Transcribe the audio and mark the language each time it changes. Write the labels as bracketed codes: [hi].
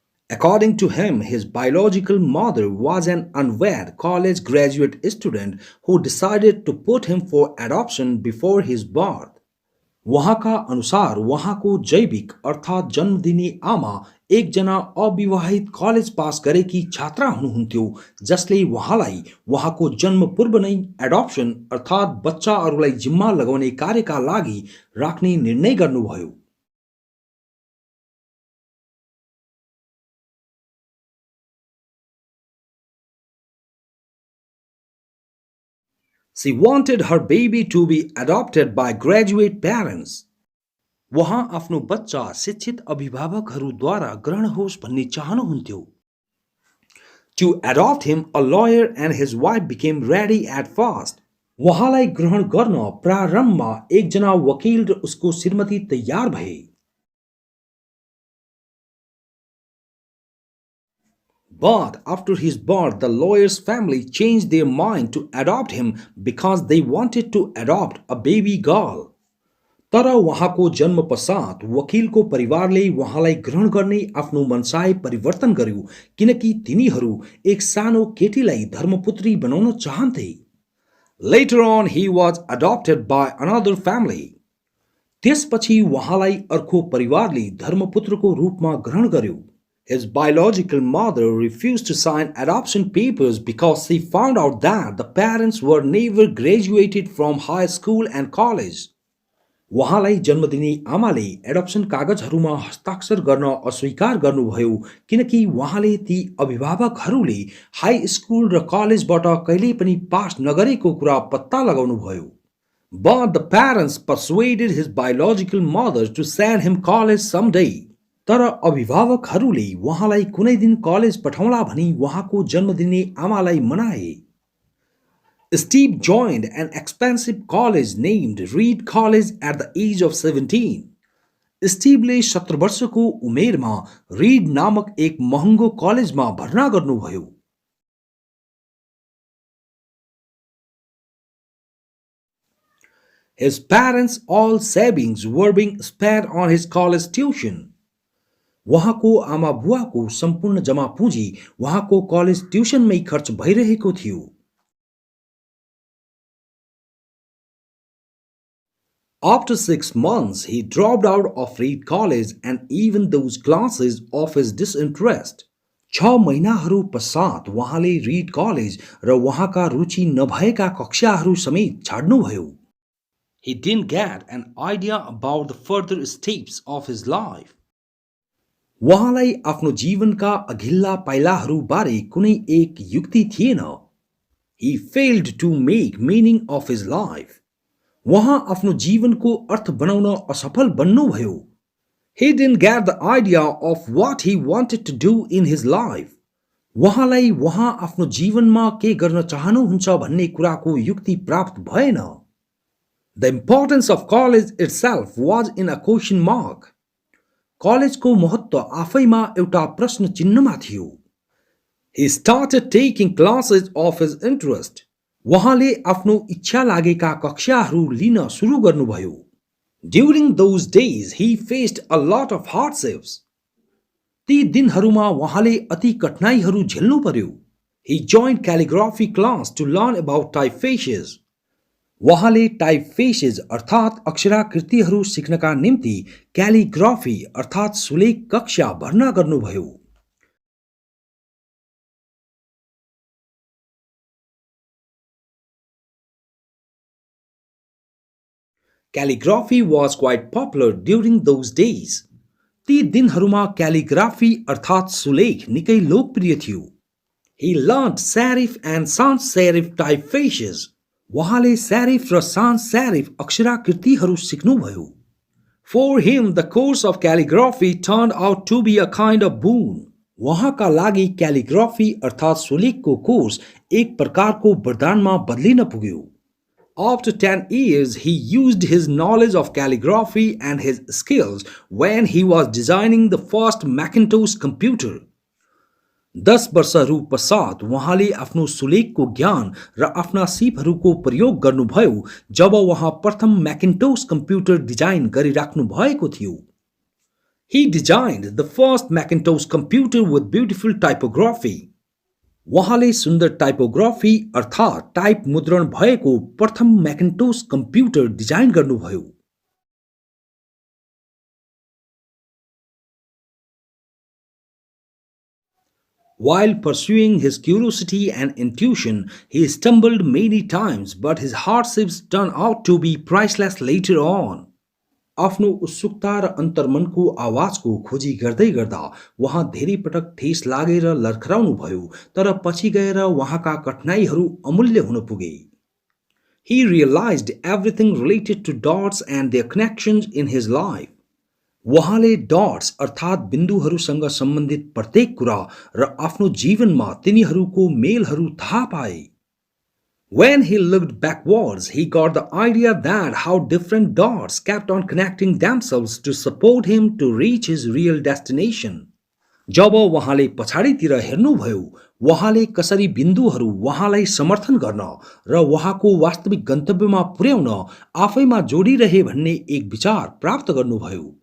[en] According to him, his biological mother was an unwed college graduate student who decided to put him for adoption before his birth. [ne] उहाँका अनुसार उहाँको जैविक अर्थात् जन्म दिने आमा एकजना अविवाहित कलेज पास गरेकी छात्रा हुनुहुन्थ्यो जसले उहाँलाई उहाँको जन्म पूर्व नै एडप्सन अर्थात् बच्चाहरूलाई जिम्मा लगाउने कार्यका लागि राख्ने निर्णय गर्नुभयो. [en] She wanted her baby to be adopted by graduate parents. [ne] उहाँ आफ्नो बच्चा शिक्षित अभिभावकहरूद्वारा ग्रहण होस् भन्ने चाहनुहुन्थ्यो. [en] To adopt him, a lawyer and his wife became ready at first. [ne] उहाँलाई ग्रहण गर्न प्रारम्भमा एकजना वकिल र उसको श्रीमती तयार भए. [en] But after his birth, the lawyer's family changed their mind to adopt him because they wanted to adopt a baby girl. [ne] तर उहाँको जन्म पश्चात वकिलको परिवारले उहाँलाई ग्रहण गर्ने आफ्नो मनसाय परिवर्तन गर्यो किनकि तिनीहरू एक सानो केटीलाई धर्मपुत्री बनाउन चाहन्थे. [en] Later on, he was adopted by another family. [ne] त्यसपछि उहाँलाई अर्को परिवारले धर्मपुत्रको रूपमा ग्रहण गर्यो. [en] His biological mother refused to sign adoption papers because she found out that the parents were never graduated from high school and college. [ne] उहाँलाई जन्म दिने आमाले एडप्सन कागजहरूमा हस्ताक्षर गर्न अस्वीकार गर्नुभयो किनकि उहाँले ती अभिभावकहरूले हाई स्कुल र कलेजबाट कहिल्यै पनि पास नगरेको कुरा पत्ता लगाउनुभयो. [en] But the parents persuaded his biological mother to send him college someday. [ne] तर अभिभावकहरूले उहाँलाई कुनै दिन कलेज पठाउला भनी उहाँको जन्म दिने आमालाई मनाए. [en] Steve joined an expensive college named Reed College at the age of 17. [ne] स्टिभले 17 वर्षको उमेरमा रीड नामक एक महँगो कलेजमा भर्ना गर्नुभयो. [en] His parents' all savings were being spent on his college tuition. [ne] उहाँको आमा बुवाको सम्पूर्ण जमा पुँजी उहाँको कलेज ट्युसनमै खर्च भइरहेको थियो. [en] After 6 months, he dropped out of Reed College and even those classes of his disinterest. [ne] 6 महिनाहरू पश्चात उहाँले रिड कलेज र उहाँका रुचि नभएका कक्षाहरू समेत छाड्नुभयो. [en] He didn't get an idea about the further steps of his life. [ne] उहाँलाई आफ्नो जीवनका अघिल्ला पाइलाहरू बारे कुनै एक युक्ति थिएन. [en] He failed to make meaning of his life. [ne] उहाँ आफ्नो जीवनको अर्थ बनाउन असफल बन्नुभयो. [en] He didn't get the idea of what he wanted to do in his life. [ne] उहाँलाई उहाँ आफ्नो जीवनमा के गर्न चाहनुहुन्छ भन्ने कुराको युक्ति प्राप्त भएन. [en] The importance of college itself was in a question mark. [ne] कलेजको महत्त्व आफैमा एउटा प्रश्न चिन्हमा थियो. [en] He started taking classes of his interest. [ne] उहाँले आफ्नो इच्छा लागेका कक्षाहरू लिन सुरु गर्नुभयो. [en] During those days, he faced a lot of hardships. [ne] ती दिनहरूमा उहाँले अति कठिनाइहरू झेल्नु पर्यो. [en] He joined calligraphy class to learn about typefaces. [ne] उहाँले टाइपफेसेस अर्थात् अक्षराकृतिहरू सिक्नका निम्ति क्यालिग्राफी अर्थात् सुलेख कक्षा भर्ना गर्नुभयो. [en] Calligraphy was quite popular during those days. [ne] ती दिनहरूमा क्यालिग्राफी अर्थात् सुलेख निकै लोकप्रिय थियो. [en] He learned serif and sans serif typefaces. [ne] उहाँले serif र sans serif अक्षराकृतिहरू सिक्नुभयो. [en] For him, the course of calligraphy turned out to be a kind of boon. [ne] उहाँका लागि क्यालिग्राफी अर्थात् सुलेखको कोर्स एक प्रकारको वरदानमा बदलिन पुग्यो. [en] After 10 years, he used his knowledge of calligraphy and his skills when he was designing the first Macintosh computer. [ne] 10 वर्षहरू पश्चात उहाँले आफ्नो सुलेखको ज्ञान र आफ्ना सिपहरूको प्रयोग गर्नुभयो जब उहाँ प्रथम मैकिन्टोश कम्प्युटर डिजाइन गरिराख्नु भएको थियो. [en] He designed the first Macintosh computer with beautiful typography. [ne] उहाँले सुन्दर टाइपोग्राफी अर्थात् टाइप मुद्रण भएको प्रथम मैकिन्टोश कम्प्युटर डिजाइन गर्नुभयो. [en] While pursuing his curiosity and intuition, he stumbled many times, but his hardships turned out to be priceless later on. [ne] आफ्नो उत्सुकता र अन्तर्मनको आवाजको खोजी गर्दै गर्दा उहाँ धेरै पटक ठेस लागेर लर्खराउनु भयो, तर पछि गएर उहाँका कठिनाइहरू अमूल्य हुन पुगे. [en] He realized everything related to dots and their connections in his life. [ne] उहाँले डट्स अर्थात् बिन्दुहरूसँग सम्बन्धित प्रत्येक कुरा र आफ्नो जीवनमा तिनीहरूको मेलहरू थाहा पाए. [en] When he looked backwards, he got the idea that how different dots kept on connecting themselves to support him to reach his real destination. [ne] जब उहाँले पछाडितिर हेर्नुभयो, उहाँले कसरी बिन्दुहरू उहाँलाई समर्थन गर्न र उहाँको वास्तविक गन्तव्यमा पुर्याउन आफैमा जोडिरहे भन्ने एक विचार प्राप्त गर्नुभयो.